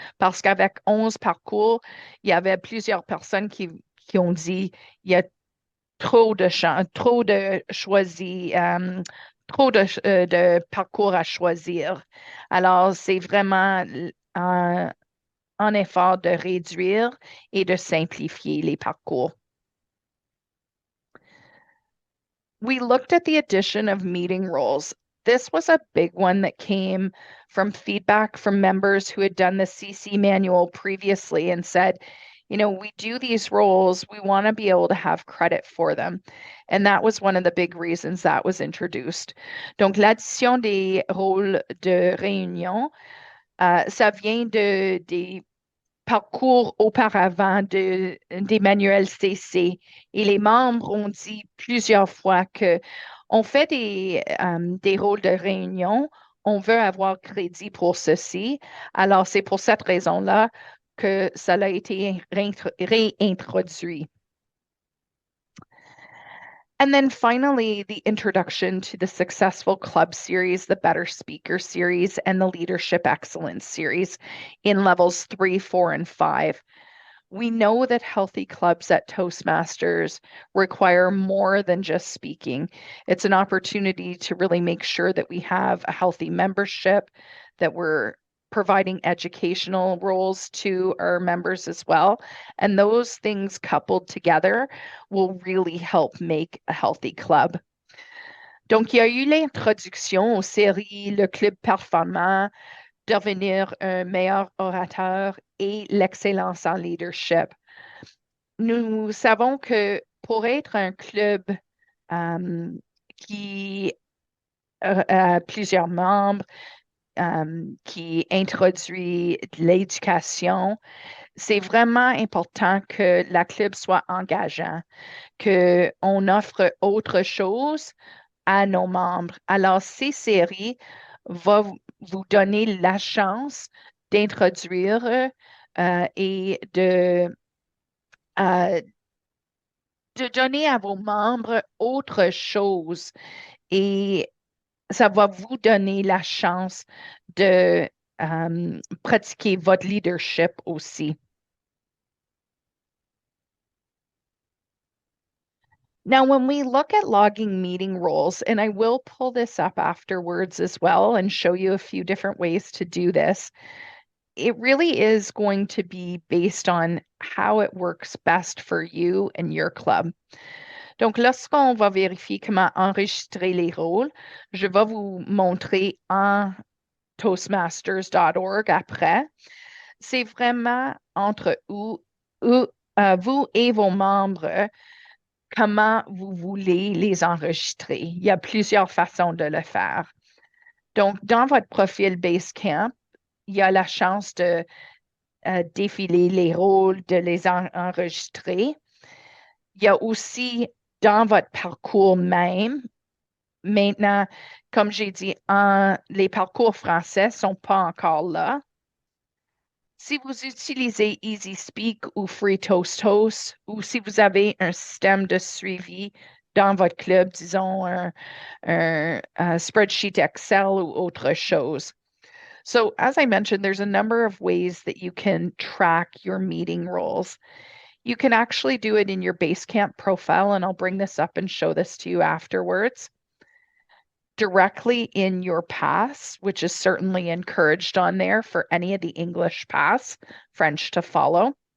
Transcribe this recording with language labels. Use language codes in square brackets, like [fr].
[fr] Parce qu'avec 11 parcours, il y avait plusieurs personnes qui ont dit il y a trop de trop de choisis, de parcours à choisir. Alors, c'est vraiment un effort de réduire et de simplifier les parcours. [en] We looked at the addition of meeting roles. This was a big one that came from feedback from members who had done the CC manual previously and said, we do these roles, we want to be able to have credit for them. And that was one of the big reasons that was introduced. [fr] Donc, l'addition des rôles de réunion, ça vient des parcours auparavant des manuels CC et les membres ont dit plusieurs fois que on fait des rôles de réunion, on veut avoir crédit pour ceci. Alors, c'est pour cette raison-là que ça a été réintroduit. [en] And then finally, the introduction to the successful club series, the Better Speaker series, and the Leadership Excellence series in levels 3, 4, and 5. We know that healthy clubs at Toastmasters require more than just speaking. It's an opportunity to really make sure that we have a healthy membership, that we're providing educational roles to our members as well. And those things coupled together will really help make a healthy club. [fr] Donc, il y a eu l'introduction aux séries, le club performant, devenir un meilleur orateur et l'excellence en leadership. Nous savons que pour être un club qui a plusieurs membres, qui introduit l'éducation, c'est vraiment important que la club soit engageant, qu'on offre autre chose à nos membres. Alors, ces séries vont vous donner la chance d'introduire et de donner à vos membres autre chose. Et ça va vous donner la chance de pratiquer votre leadership aussi. Now, when we look at logging meeting roles, and I will pull this up afterwards as well and show you a few different ways to do this, it really is going to be based on how it works best for you and your club. Donc, lorsqu'on va vérifier comment enregistrer les rôles, je vais vous montrer en toastmasters.org après. C'est vraiment entre vous et vos membres comment vous voulez les enregistrer. Il y a plusieurs façons de le faire. Donc, dans votre profil Basecamp, il y a la chance de défiler les rôles, de les enregistrer. Il y a aussi dans votre parcours même, maintenant, comme j'ai dit, les parcours français ne sont pas encore là. Si vous utilisez Easy Speak ou Free Toast Host, ou si vous avez un système de suivi dans votre club, disons un spreadsheet Excel ou autre chose. [en] So as I mentioned, there's a number of ways that you can track your meeting roles. You can actually do it in your Basecamp profile, and I'll bring this up and show this to you afterwards. directly in your paths, which is certainly encouraged on there for any of the English paths, French to follow.